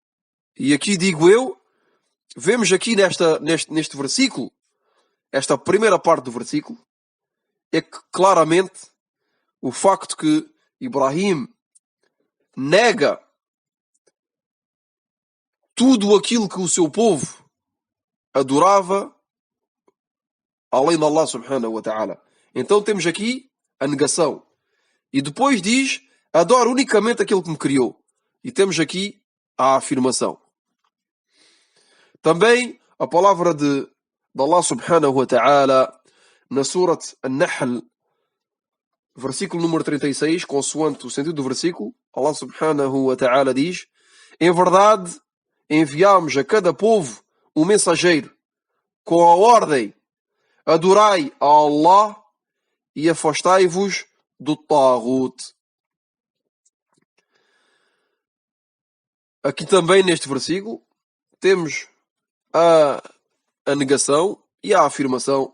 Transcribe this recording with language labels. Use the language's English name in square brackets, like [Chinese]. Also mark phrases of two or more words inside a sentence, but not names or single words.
[Portuguese] E aqui digo eu vemos aqui neste versículo, esta primeira parte do versículo, é que claramente o facto que Ibrahim nega tudo aquilo que o seu povo adorava além de Allah [Arabic] سبحانه وتعالى. [Portuguese] Então temos aqui a negação. E depois diz, adoro unicamente aquilo que me criou. E temos aqui a afirmação. Também a palavra de Allah [Arabic] سبحانه وتعالى [Portuguese] na Surat An-Nahl, versículo número 36, consoante o sentido do versículo, Allah [Arabic] سبحانه وتعالى [Portuguese] diz: em verdade, enviámos a cada povo um mensageiro com a ordem: adorai a Allah e afastai-vos do Taghut. Aqui também neste versículo temos a negação e a afirmação.